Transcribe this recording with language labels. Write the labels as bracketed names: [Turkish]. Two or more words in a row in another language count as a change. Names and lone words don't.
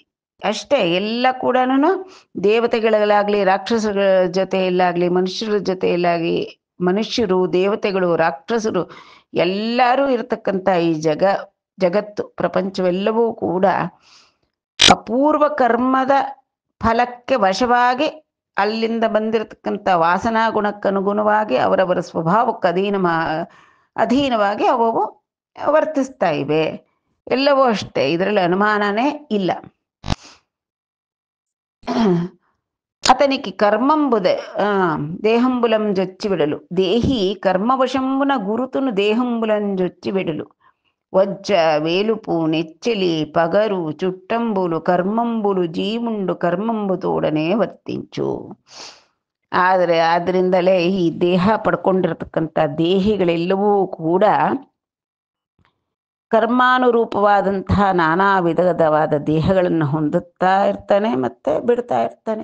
[Kannada] ಅಷ್ಟೇ, ಎಲ್ಲ ಕೂಡ ದೇವತೆಗಳಾಗಲಿ ರಾಕ್ಷಸಗಳ ಜೊತೆಯಲ್ಲಾಗಲಿ ಮನುಷ್ಯರ ಜೊತೆಯಲ್ಲಾಗಲಿ ಮನುಷ್ಯರು, ದೇವತೆಗಳು, ರಾಕ್ಷಸರು ಎಲ್ಲರೂ ಇರತಕ್ಕಂಥ ಈ ಜಗತ್ತು ಪ್ರಪಂಚವೆಲ್ಲವೂ ಕೂಡ ಅಪೂರ್ವ ಕರ್ಮದ ಫಲಕ್ಕೆ ವಶವಾಗಿ ಅಲ್ಲಿಂದ ಬಂದಿರತಕ್ಕಂಥ ವಾಸನಾ ಗುಣಕ್ಕನುಗುಣವಾಗಿ ಅವರವರ ಸ್ವಭಾವಕ್ಕೆ ಅಧೀನವಾಗಿ ಅವು ವರ್ತಿಸ್ತಾ ಇವೆ. ಎಲ್ಲವೂ ಅಷ್ಟೇ, ಇದರಲ್ಲಿ ಅನುಮಾನನೇ ಇಲ್ಲ. [Telugu] అతనికి కర్మంబుద దేహంబులం జొచ్చి విడలు దేహి కర్మవశంబున గురుతును దేహంబులం జొచ్చి విడలు వజ్జ వేలుపు నెచ్చెలి పగరు చుట్టంబులు కర్మంబులు జీవుండు కర్మంబుతోడనే వర్తించు. [Kannada] ಆದರೆ ಆದ್ರಿಂದಲೇ ಈ ದೇಹ ಪಡ್ಕೊಂಡಿರತಕ್ಕಂಥ ದೇಹಿಗಳೆಲ್ಲವೂ ಕೂಡ ಕರ್ಮಾನುರೂಪವಾದಂತಹ ನಾನಾ ವಿಧವಾದ ದೇಹಗಳನ್ನು ಹೊಂದುತ್ತಾ ಇರ್ತಾನೆ ಮತ್ತೆ ಬಿಡ್ತಾ ಇರ್ತಾನೆ.